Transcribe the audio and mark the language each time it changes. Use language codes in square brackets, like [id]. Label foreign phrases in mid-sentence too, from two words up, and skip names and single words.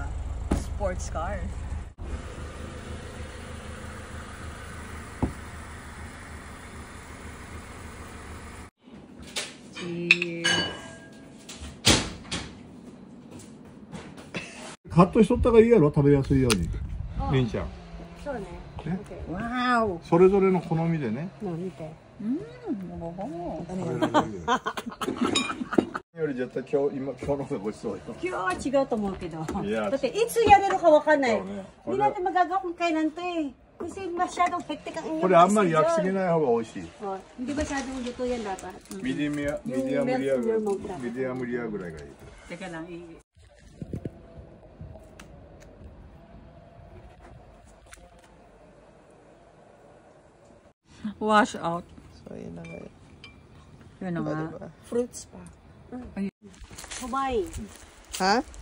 [en] Sports car. Cheers! [ja] カットしとった方がいいやろ、食べやすいように。りんちゃん。そうね。ね [en] Okay. Wow! [ja] それぞれの好みでね。 No, 見て。より絶対今日の方がごちそうよ。今日は違うと思うけど。いや。だっていつやれるかわかんない。そうね。 [tl] Hindi natin magagawa kung kailan to eh. Kasi masyadong hectic ang inyong [ja] これあんまり焼きすぎい。ない方が美味しい。 [tl] Oh, hindi masyadong luto yan dapat. [ja] ミディアムリアぐらい。ミディアムリアぐらいがいい。 [tl] Teka lang, [en] Wash out. [tl] So, yun na nga. Yun na nga. Diba? Fruits pa. Kumain. Ha?